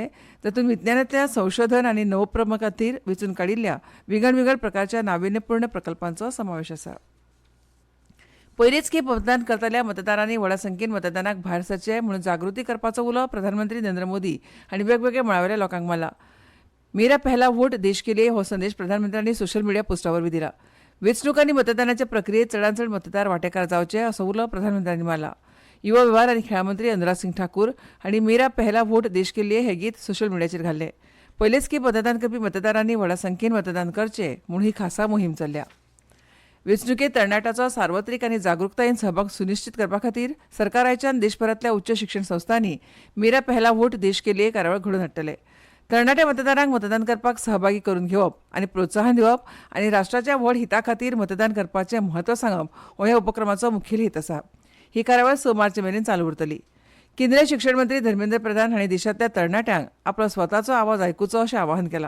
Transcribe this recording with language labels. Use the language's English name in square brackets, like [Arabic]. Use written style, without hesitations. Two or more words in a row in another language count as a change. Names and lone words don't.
[Konkani] तातूंत विज्ञानांतल्या संशोधन आनी नवोपक्रम खातीर वेंचून काडिल्ल्या विंगड प्रकारच्या नाविन्यपूर्ण प्रकल्पांचो समावेश आसा. पयलेच खेप मतदान करतल्या मतदारांनी व्हडा संख्येन मतदानाक भायर सरचे म्हणून जागृती करपाचो उलो प्रधानमंत्री नरेंद्र मोदी हांणी वेगवेगळ्या मळावेल्या लोकांक मारला. [Hindi] मेरा पहला वोट देश के लिए [Konkani] हो संदेश प्रधानमंत्र्यांनी [English] social media [Konkani] पोस्टावरवीं दिला. वेंचणूक आनी मतदानाचे प्रक्रियेत चडांत चड मतदार वांटेकार जावचे असो उलो प्रधानमंत्र्यांनी मारला. युवा वेव्हार आनी खेळा मंत्री अनुराग सिंग ठाकूर हांणी [Hindi] मेरा पहला वोट देश के लिए [Konkani] हे गीत सोशल मिडियाचेर घाल्लें. पयलेच खेप मतदान करपी मतदारांनी व्हडा संख्येन मतदान करचें म्हूण ही खासा मोहीम चल्ल्या. वेंचणुकेत तरणाट्याचो सार्वत्रीक आनी जागरूकतायेन सहभाग सुनिश्चित करपा खातीर सरकार आयच्यान देशभरांतल्या उच्च शिक्षण संस्थांनी [Hindi] मेरा पहला वोट देश के लिए [Konkani] कार्यावळ घडोवन हाडटले. तरणाट्या मतदारांक मतदान करपाक सहभागी करून घेवप आनी प्रोत्साहन दिवप आनी राष्ट्राच्या व्हड हिता खातीर मतदान करपाचें म्हत्व सांगप हो ह्या उपक्रमाचो मुखेल हेत आसा. ही कार्यावळ 6 मार्च मेरेन चालू उरतली. केंद्रीय शिक्षण मंत्री धर्मेंद्र प्रधान हांणी देशांतल्या तरणाट्यांक आपलो स्वताचो आवाज आयकुचो अशें आवाहन केलां.